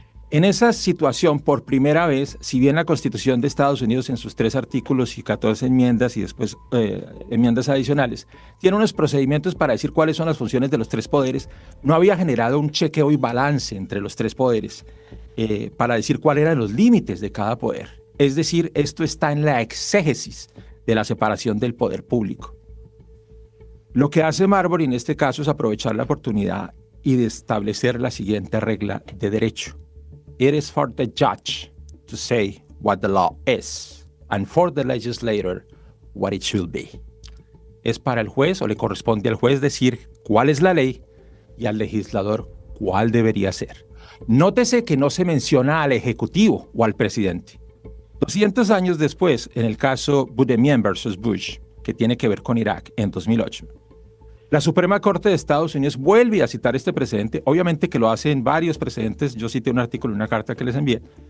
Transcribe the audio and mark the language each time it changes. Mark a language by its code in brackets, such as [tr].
[es] En esa situación, por primera vez, si bien la Constitución de Estados Unidos en sus 3 artículos y 14 enmiendas y después enmiendas adicionales, tiene unos procedimientos para decir cuáles son las funciones de los 3 poderes, no había generado un chequeo y balance entre los 3 poderes para decir cuáles eran los límites de cada poder. Es decir, esto está en la exégesis de la separación del poder público. Lo que hace Marbury en este caso es aprovechar la oportunidad y de establecer la siguiente regla de derecho. [en] It is for the judge to say what the law is, and for the legislator what it should be. [es] Es para el juez, o le corresponde al juez decir cuál es la ley y al legislador cuál debería ser. Nótese que no se menciona al ejecutivo o al presidente. 200 años después, en el caso Boudemian versus Bush, que tiene que ver con Irak en 2008, la Suprema Corte de Estados Unidos vuelve a citar este precedente, obviamente que lo hace en varios precedentes, yo cité un artículo en una carta que les envié,